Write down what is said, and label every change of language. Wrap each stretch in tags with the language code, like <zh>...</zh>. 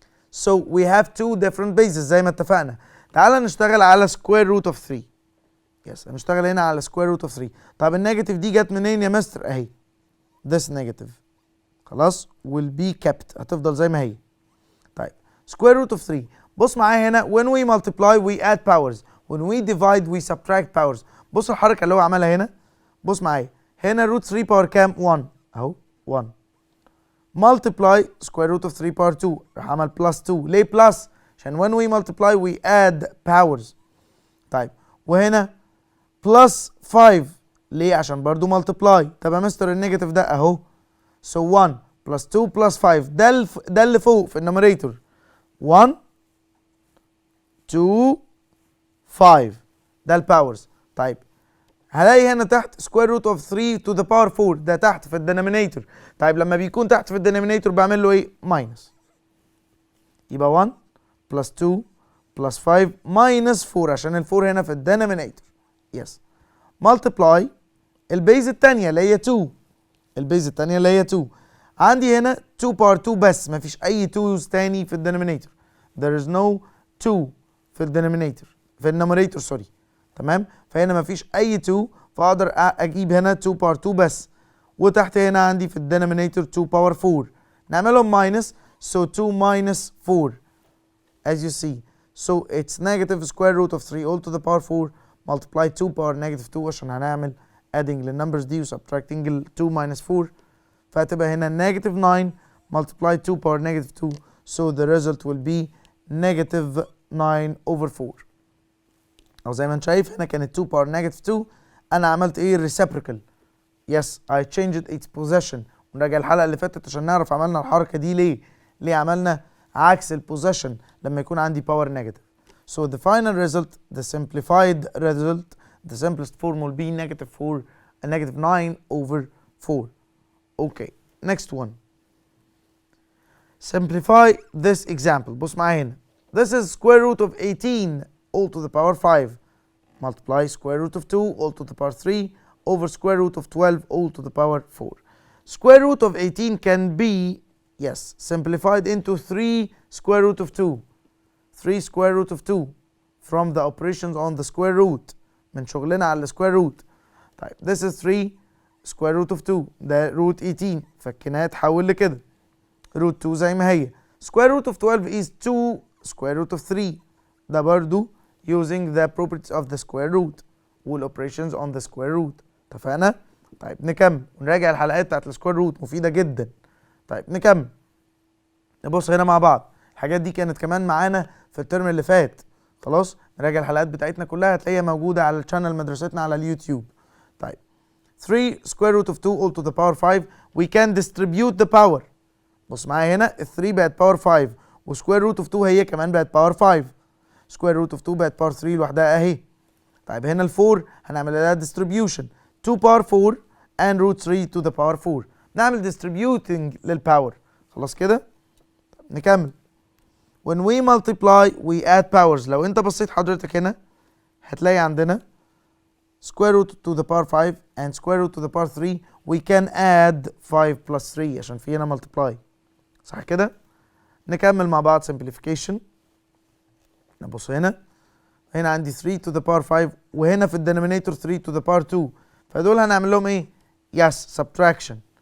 <en>So we have 2 different bases</en> <ar>زي ما اتفقنا. تعال نشتغل على</ar> <en>square root of 3.</en> <ar>يس هنشتغل هنا على square root of 3. طب النيجاتيف دي جت منين يا مستر؟ اهي</ar> <en>this negative</en> <ar>خلاص</ar> <en>will be kept</en> <ar>هتفضل زي ما هي.</ar> <en>طيب square root of 3</en> <ar>بص معايا هنا</ar> <en>when we multiply we add powers when we divide we subtract powers.</en> <ar>بص الحركه اللي هو عملها هنا. بص معايا هنا روت 3 باور كام؟ 1 اهو 1 multiply square root of 3 باور 2 راح عمل plus 2. ليه plus؟ عشان</ar> <en>when we multiply we add powers.</en> <ar>طيب وهنا plus 5 ليه؟ عشان برضو multiply. طب يا مستر النيجاتيف ده اهو so 1 plus 2 plus 5 ده اللي فوق في النوميريتور 1 2 5 ده الباورز. طيب هلاقي هنا تحت سكوير روت اوف 3 to the power 4 ده تحت في الدينومينيتور. طيب لما بيكون تحت في الدينومينيتور بعمل له ايه؟ ماينس. يبقى 1 بلس 2 بلس 5 ماينس 4 عشان ال 4 هنا في الدينومينيتور. يس. مالتبلاي البيز الثانيه اللي هي 2. البيز الثانيه اللي هي 2. عندي هنا 2 باور 2 بس مفيش اي 2's تاني في الدينومينيتور.</ar> <en>there is no 2</en> <ar>في الدينومينيتور في النوميريتور سوري. تمام؟ فهنا مفيش اي 2 فاقدر اجيب هنا 2 باور 2 بس. وتحت هنا عندي في الدينومينيتور 2 باور 4 نعملهم ماينس.</ar> <en>so 2 minus 4 as you see. so it's negative square root of 3 all to the power 4 multiply 2 power negative 2</en> <ar>عشان هنعمل</ar> <en>adding للنمبرز دي و subtracting ال 2 minus 4</en> <ar>فهتبقى هنا</ar> <en>negative 9 multiply 2 power negative 2 so the result will be negative 9 over 4.</en> <ar>او زي ما انت شايف هنا كانت 2 power negative 2 انا عملت ايه reciprocal.</ar> <en>yes I changed its position.</en> <ar>ونراجع الحلقة اللي فاتت عشان نعرف عملنا الحركة دي ليه. ليه عملنا عكس البوزيشن لما يكون عندي power negative.</ar> <en>so the final result the simplified result the simplest form will be negative 4 negative 9 over 4. okay next one. simplify this example.</en> <ar>بص معايا هنا.</ar> <en>this is square root of 18 all to the power 5 multiply square root of 2 all to the power 3 over square root of 12 all to the power 4. square root of 18 can be yes simplified into 3 square root of 2. 3 square root of 2 from the operations on the square root</en> <ar>من شغلنا على السكوير روت. طيب</ar> <en>this is 3 square root of 2</en> <ar>ده root 18 فكناها تحول لكده root 2 زي ما هي.</ar> <en>square root of 12 is 2 square root of 3</en> <ar>ده برضو</ar> <en>using the properties of the square root والoperations on the square root.</en> <ar>اتفقنا؟ طيب نكمل ونراجع الحلقات بتاعت السكوير روت مفيدة جدا. طيب نكمل نبص هنا مع بعض. الحاجات دي كانت كمان معانا في الترم اللي فات. خلاص نراجع الحلقات بتاعتنا كلها هتلاقيها موجودة على الشانل مدرستنا على اليوتيوب.</ar> <en>طيب 3 square root of 2 all to the power 5 we can distribute the power.</en> <ar>بص معايا هنا ال 3 بقت باور 5 وسكوير روت اوف 2 هي كمان بقت باور 5. سكوير روت اوف 2 بقت باور 3 لوحدها اهي. طيب هنا ال 4 هنعمل لها distribution 2 باور 4 and root 3 to the power 4 نعمل distributing للباور. خلاص كده نكمل.</ar> <en>when we multiply we add powers.</en> <ar>لو انت بصيت حضرتك هنا هتلاقي عندنا</ar> <en>square root to the power 5 and square root to the power 3 we can add 5 plus 3</en> <ar>عشان في هنا</ar> <en>multiply.</en> <ar>صح كده؟ نكمل مع بعض simplification. نبص هنا عندي 3 to the power 5 وهنا في الدينومينيتور 3 to the power 2 فدول هنعمل لهم ايه؟</ar> <en>yes subtraction.</en>